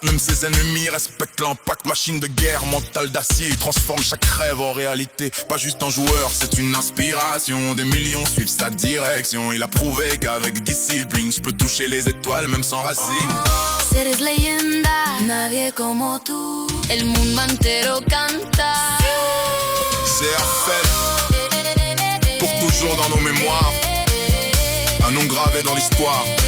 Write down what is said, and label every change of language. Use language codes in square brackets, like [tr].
[fr] Même ses ennemis respectent l'impact. Machine de guerre, mental d'acier. Il transforme chaque rêve en réalité. Pas juste un joueur, c'est une inspiration. Des millions suivent sa direction. Il a prouvé qu'avec discipline je peux toucher les étoiles même sans racines. [es] Eres leyenda, nadie como tú. El mundo entero canta. [fr] CR7, pour toujours dans nos mémoires. Un nom gravé dans l'histoire.